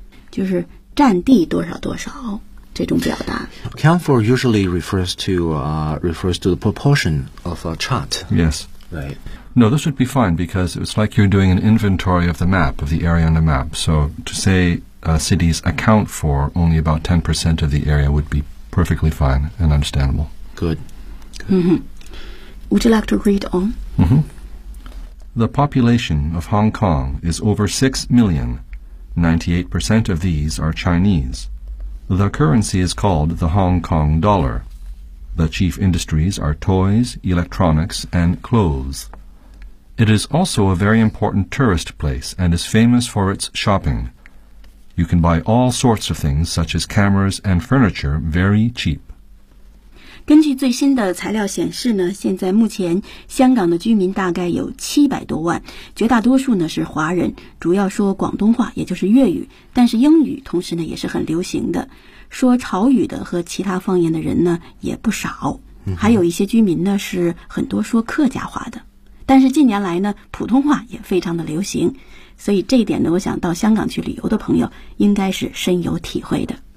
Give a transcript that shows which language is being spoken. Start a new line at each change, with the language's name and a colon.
Chinese: 就是占地多少多少这种表达。
English: Account for usually refers to the proportion of a chart. Yes. Right. No, this would be fine because it's like you're doing an inventory of the map, of the area on the map. So to say cities account for only about 10% of the area would be perfectly fine and understandable. Good. Mm-hmm. Would you like to read on? Mm-hmm. The population of Hong Kong is over 6 million. 98% of these are Chinese. The currency is called the Hong Kong dollar. The chief industries are toys, electronics, and clothes. It is also a very important tourist place and is famous for its shopping. You can buy all sorts of things, such as cameras and furniture, very cheap.
Chinese: 根据最新的材料显示呢，现在目前香港的居民大概有700多万，绝大多数呢是华人，主要说广东话，也就是粤语，但是英语同时呢也是很流行的。说潮语的和其他方言的人呢也不少，还有一些居民呢是很多说客家话的，但是近年来呢普通话也非常的流行，所以这一点呢我想到香港去旅游的朋友应该是深有体会的。